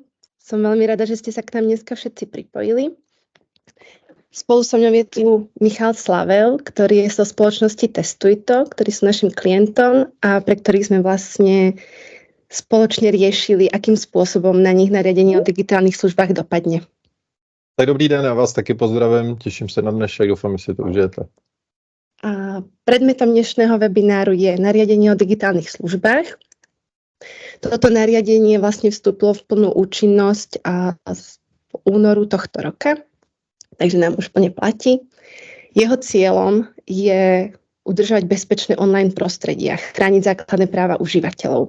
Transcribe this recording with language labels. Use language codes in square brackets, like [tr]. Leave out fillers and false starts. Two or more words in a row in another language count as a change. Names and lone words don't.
[sk] Som veľmi rada, že ste sa k nám dneska všetci pripojili. Spolu so mňou je tu Michal Slavel, ktorý je zo spoločnosti Testujto, ktorí sú našim klientom a pre ktorých sme vlastne spoločne riešili, akým spôsobom na nich nariadenie o digitálnych službách dopadne. [cs] Tak dobrý den, já vás taky pozdravím, těším se na dnešek, doufám, že si to užijete. [sk] A predmetom dnešného webináru je nariadenie o digitálnych službách. Toto nariadenie vlastne vstúpilo v plnú účinnosť v únoru tohto roka, takže nám už plne platí. Jeho cieľom je udržať bezpečné online prostredia, chrániť základné práva užívateľov.